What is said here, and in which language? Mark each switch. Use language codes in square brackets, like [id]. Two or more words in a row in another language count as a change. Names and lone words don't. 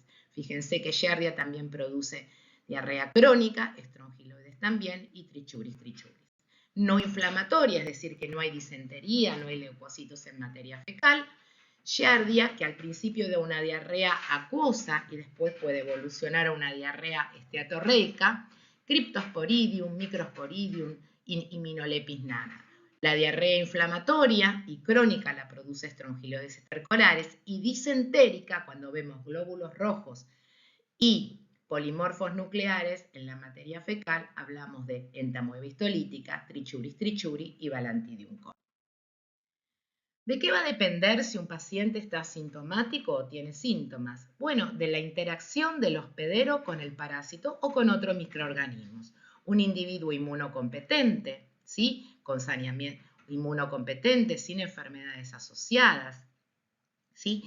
[es] Fíjense que Giardia también produce diarrea crónica, estrongiloides también y trichuris trichuris. No inflamatoria, es decir, que no hay disentería, no hay leucocitos en materia fecal. Giardia, que al principio da una diarrea acuosa y después puede evolucionar a una diarrea esteatorreica. Cryptosporidium, Microsporidium y Minolepis nana. La diarrea inflamatoria y crónica la produce estrongiloides estercolares y disentérica, cuando vemos glóbulos rojos y polimorfos nucleares, en la materia fecal hablamos de entamoeba histolítica, trichuris trichuri y Balantidium coli. ¿De qué va a depender si un paciente está asintomático o tiene síntomas? Bueno, de la interacción del hospedero con el parásito o con otros microorganismos. Un individuo inmunocompetente, ¿sí? Con saneamiento inmunocompetente, sin enfermedades asociadas, ¿sí?